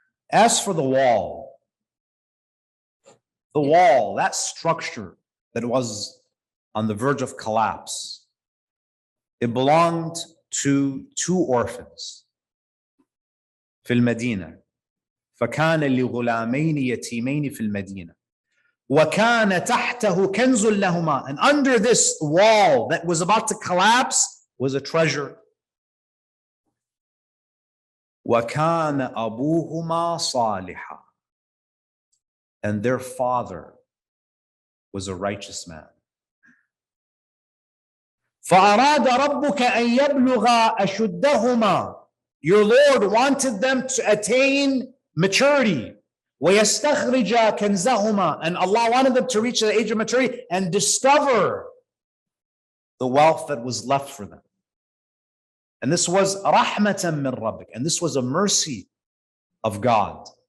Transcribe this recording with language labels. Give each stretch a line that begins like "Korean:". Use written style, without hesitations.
English: As for the wall, that structure that was on the verge of collapse, it belonged to two orphans.
Arabic: في المدينة. فكان لغلامين يتيمين في المدينة. وكان تحته كنز لهما.
English: And under this wall that was about to collapse was a treasure.
Arabic: وكان أبوهما صالحا.
English: And their father was a righteous man.
Arabic: فأراد ربك أن يبلغ أشدهما.
English: Your Lord wanted them to attain maturity.
Arabic: وَيَسْتَخْرِجَ كَنْزَهُمَا.
English: And Allah wanted them to reach the age of maturity and discover the wealth that was left for them. And this was
Arabic: رَحْمَةً مِّن رَبِّكَ.
English: And this was a mercy of God.